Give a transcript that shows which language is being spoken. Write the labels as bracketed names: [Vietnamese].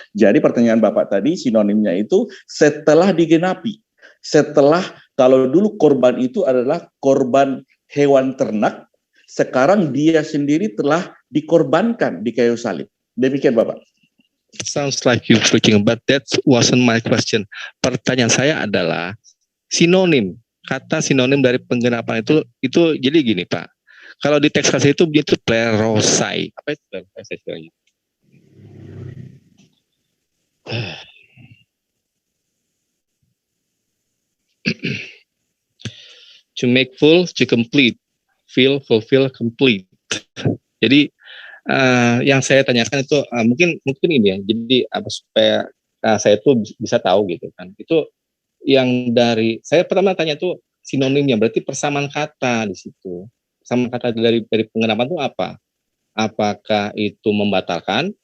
[Indonesian] Jadi pertanyaan Bapak tadi sinonimnya itu setelah digenapi. Setelah, kalau dulu korban itu adalah korban hewan ternak, sekarang dia sendiri telah dikorbankan di kayu salib. Demikian Bapak. [English] Sounds like you preaching, but that wasn't my question. [Indonesian] Pertanyaan saya adalah sinonim, kata sinonim dari penggenapan itu jadi gini Pak. Kalau di teks kasih itu plerosai. Apa itu plerosai? [English] To make full, to complete, fill, fulfill, complete. [Indonesian] Jadi yang saya tanyakan itu mungkin ini ya. Jadi supaya saya tuh bisa tahu gitu kan. Itu yang dari saya pertama tanya tuh sinonimnya, berarti persamaan kata di situ. Persamaan kata dari penggenapan itu apa? Apakah itu membatalkan?